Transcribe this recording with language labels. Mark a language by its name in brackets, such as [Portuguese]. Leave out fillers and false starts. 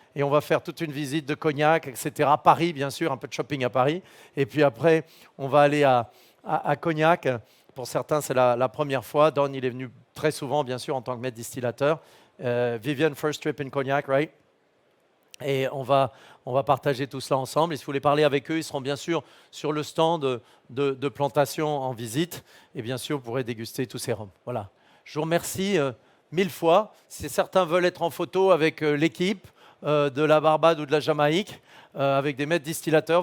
[French] Et on va faire toute une visite de Cognac, etc. Paris, bien sûr, un peu de shopping à Paris. Et puis après, on va aller à Cognac. Pour certains, c'est la première fois. Don, il est venu très souvent, bien sûr, en tant que maître distillateur. [English] Vivian, first trip in Cognac, right? [French] Et on va partager tout cela ensemble. Et si vous voulez parler avec eux, ils seront bien sûr sur le stand de plantation en visite. Et bien sûr, vous pourrez déguster tous ces rhums. Voilà. Je vous remercie 1000 fois. Si certains veulent être en photo avec l'équipe, de la Barbade ou de la Jamaïque, avec des maîtres distillateurs.